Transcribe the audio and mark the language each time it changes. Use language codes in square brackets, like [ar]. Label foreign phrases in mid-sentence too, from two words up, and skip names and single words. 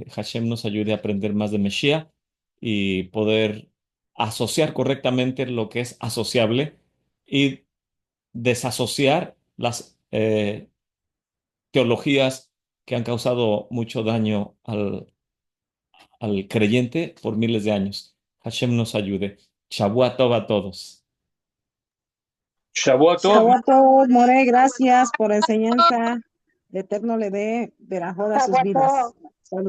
[es] Hashem nos ayude a aprender más de Mashiach y poder asociar correctamente lo que es asociable y desasociar las teologías que han causado mucho daño al creyente por miles de años. Hashem nos ayude. [he] שבוע טוב [es] a todos. [he] שבועות טוב. [es] Shavuot, More, gracias por la enseñanza. El Eterno le dé verajón a sus vidas. Salud.